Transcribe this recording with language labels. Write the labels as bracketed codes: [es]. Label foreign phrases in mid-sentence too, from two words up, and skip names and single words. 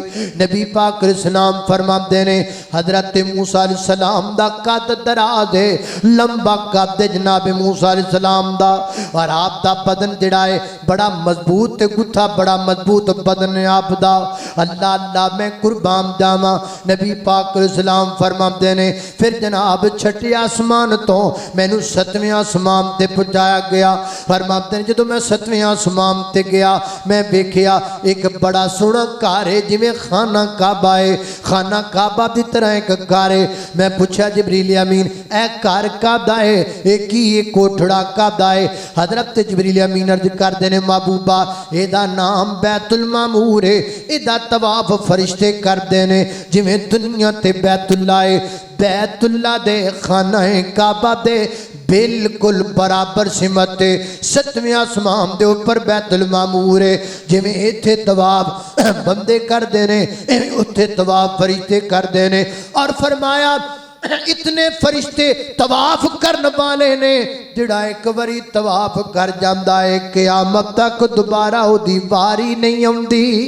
[pa] نبی پاک علیہ السلام فرماتے نے حضرت موسیٰ علیہ السلام دا قد دراز ہے، لمبا قد جناب موسیٰ علیہ السلام دا، اور آپ دا بدن جڑا ہے بڑا مضبوط تے گتھا بڑا مضبوط بدن ہے آپ دا۔ اللہ اللہ میں قربان جاواں نبی پاک علیہ السلام فرماتے نے پھر جناب چھٹے آسمان تو مینوں ستویں آسمان تے پہنچایا گیا۔ فرماتے ہیں جدوں میں ستویں آسمان تے گیا میں دیکھیا ایک بڑا سونا گھر ہے جویں خانہ کعبہ ہے، خانہ کعبہ دی طرح ایک گھر ہے۔ میں پوچھا جبریل امین اے گھر کعبہ ہے ایک ہی یہ کوٹھڑا کعبہ ہے؟ حضرت جبریل امین عرض کردے نے محبوبہ اے دا نام بیت المعمور ہے، اے دا طواف فرشتے کردے نے جویں دنیا تے بیت اللہ ہے۔ بیت اللہ دے خانہ کعبہ دے بالکل برابر سمت ستویں آسمان دے اوپر بیت المعمور ہے، جویں ایتھے طواف بندے کر دینے اتھے طواف فرشتے کر دینے۔ اور فرمایا اتنے فرشتے طواف کرنے والے نے جڑا ایک واری طواف کر جاندا ہے قیامت تک دوبارہ او دی واری نہیں آندی۔